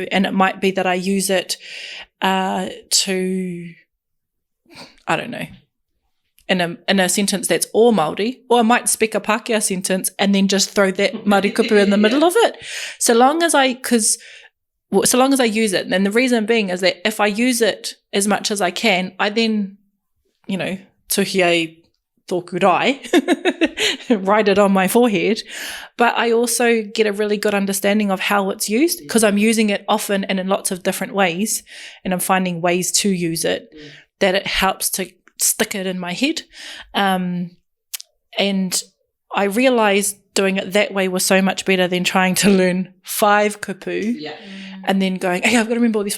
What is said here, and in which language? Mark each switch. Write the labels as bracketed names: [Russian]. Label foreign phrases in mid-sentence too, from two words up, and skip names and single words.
[English] And it might be that I use it to, I don't know, in a sentence that's all Māori, or I might speak a Pākehā sentence and then just throw that Māori kupu in the middle of it. So long as I use it, and the reason being is that if I use it as much as I can, I then, [Māori] tuhie tōku rai, [English] write it on my forehead, but I also get a really good understanding of how it's used because I'm using it often and in lots of different ways, and I'm finding ways to use it that it helps to stick it in my head. And I realized doing it that way was so much better than trying to learn 5 kupu and then going, hey, I've got to remember all these 5.